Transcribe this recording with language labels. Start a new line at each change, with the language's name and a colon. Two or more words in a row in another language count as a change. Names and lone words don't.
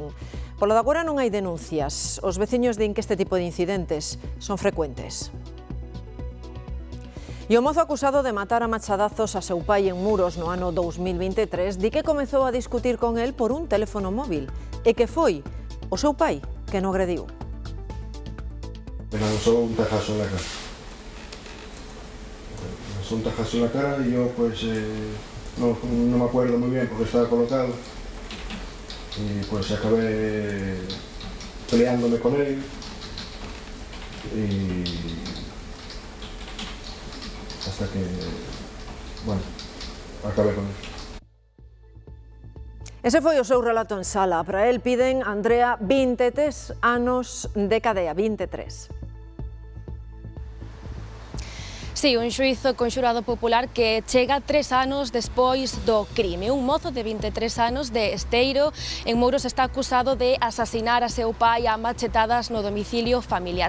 Galician: Polo de agora non hai denuncias. Os veciños din que este tipo de incidentes son frecuentes. E o mozo acusado de matar a machadazos a seu pai en Muros no ano 2023 di que comezou a discutir con el por un teléfono móvil e que foi o seu pai que no agrediu.
Spanish: Me lanzó un tajazo en la cara. Me lanzó un tajazo en la cara y yo pues no me acuerdo muy bien porque estaba colocado y pues acabé peleándome con él y hasta que, bueno, acabé con él.
Galician: Ese foi o seu relato en sala. Para el piden, Andrea, 23 anos de cadea, 23. Sí, un xuízo con xurado popular que chega 3 anos despois do crime. Un mozo de 23 anos de Esteiro, en Mouros, está acusado de asasinar a seu pai a machetadas no domicilio familiar.